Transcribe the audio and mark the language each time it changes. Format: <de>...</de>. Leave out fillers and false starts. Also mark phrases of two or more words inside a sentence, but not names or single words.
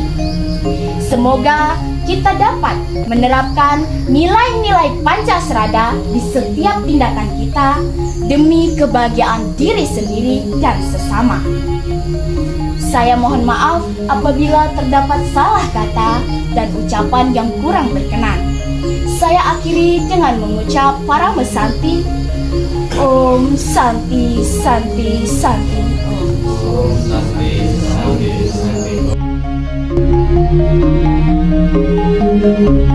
<id>Semoga kita dapat menerapkan nilai-nilai Pancasrada di setiap tindakan kita demi kebahagiaan diri sendiri dan sesama. Saya mohon maaf apabila terdapat salah kata dan ucapan yang kurang berkenan. Saya akhiri dengan mengucap</id> <sa>Parama Santi. Om Santi Santi Santi. Om Santi Santi Santi.</sa>